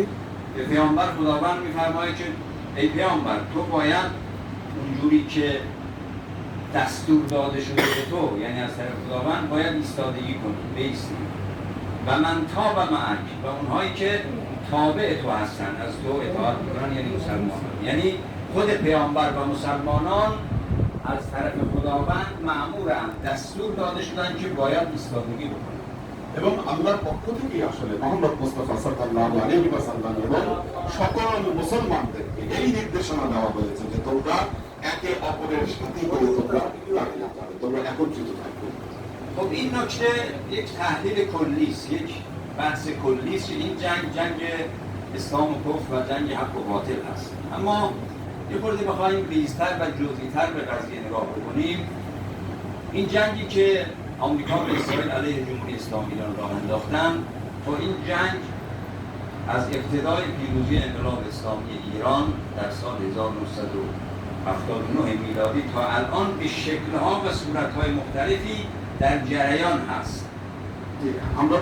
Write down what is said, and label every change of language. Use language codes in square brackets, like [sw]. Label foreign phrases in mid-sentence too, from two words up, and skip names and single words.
[fa] به پیامبر خداوند می‌فرماید که ای پیامبر تو باید اونجوری که دستور داده شده به تو، یعنی از طرف خداوند، باید ایستادگی کنی، بایستی. [ar] و من تاب معک، [fa] و اونهایی که تابع تو هستن، از تو اطاعت میکنن، یعنی مسلمانان. یعنی خود پیامبر و مسلمانان از طرف خداوند مأمورند، دستور داده شدن که باید ایستادگی بکنن। [bn] এবং আল্লাহর পক্ষ থেকে আসলে মুহাম্মদ মুস্তাফা [ar] صلى الله عليه وسلم [bn] এবং সকল মুসলমানদেরকে এই নির্দেশনা দেওয়া হয়েছে যে তোমরা একে অপরের সাথে হয়ে তোমরা একত্রিত থাকবে। [fa] خب این نکته یک تحلیل کلی است، یک بحث کلی است که این جنگ اسلام و کفر و جنگ حق و باطل است. اما یه خورده بخوایم ریزتر و جزئی‌تر به قضیه نگاه بکنیم، این جنگی که آمریکا و اسرائیل علیه جمهوری اسلامی ایران راه انداختن، تا این جنگ از ابتدای پیروزی انقلاب اسلامی ایران در سال 1979 میلادی تا الان به شکل‌ها و صورت‌های مختلفی در جریان هست.